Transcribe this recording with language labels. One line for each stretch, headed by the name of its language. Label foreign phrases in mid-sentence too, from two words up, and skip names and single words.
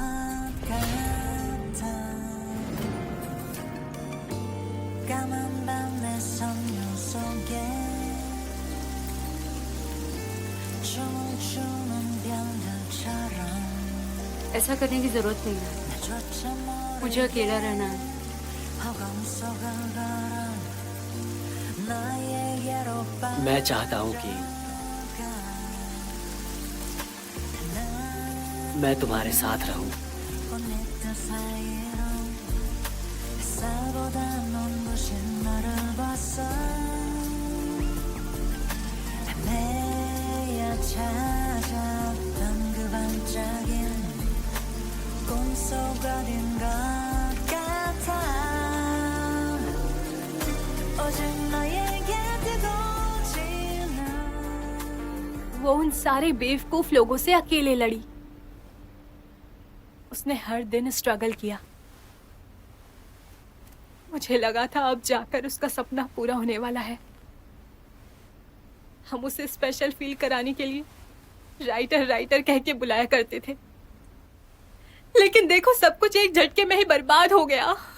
Korean: 같아 까만 밤 내 섬유 속에 춤을 추는 별들처럼
Hindi: ऐसा करने की जरूरत नहीं है,
Korean: 나조차
Hindi: मुझे अकेला रहना है।
Korean: 허공 속을 걸어 나에게로
Hindi: मैं चाहता हूँ कि मैं तुम्हारे साथ रहूं।
Korean: 꽃잎들 사이로 햇살보다 눈부신 너를 봤어 헤매야 찾았던 그 반짝임 꿈속 어딘 것 같아 오직 너에게 뜨고 지나
Hindi: वो उन सारे बेवकूफ लोगों से अकेले लड़ी। उसने हर दिन स्ट्रगल किया। मुझे लगा था अब जाकर उसका सपना पूरा होने वाला है। हम उसे
English: special feel
Hindi: कराने के लिए
English: writer writer
Hindi: कह के बुलाया करते थे, लेकिन देखो सब कुछ एक झटके में ही बर्बाद हो गया।